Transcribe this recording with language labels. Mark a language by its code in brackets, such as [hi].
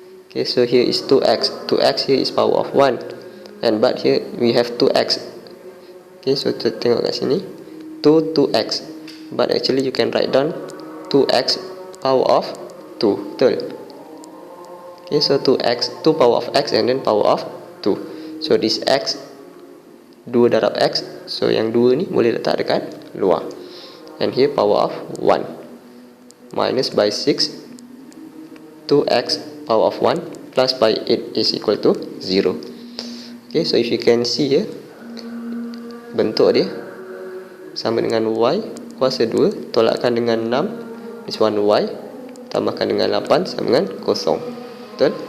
[en] Okay, so here is 2x. 2x here is power of 1, and but here we have 2x. Okay, so [ms] kita tengok kat sini [en] 2x, but actually you can write down 2x power of 2, betul? Okay, so 2x, 2 power of x and then power of 2. [ms] So this x 2 darab x, so yang 2 ni boleh letak dekat luar. [en] And here power of 1 minus by 6, 2x power of 1 plus by 8 is equal to 0. Okay, so if you can see here, [ms] bentuk dia sama dengan y kuasa 2 tolakkan dengan 6, this one y tambahkan dengan 8 sama dengan 0. Betul?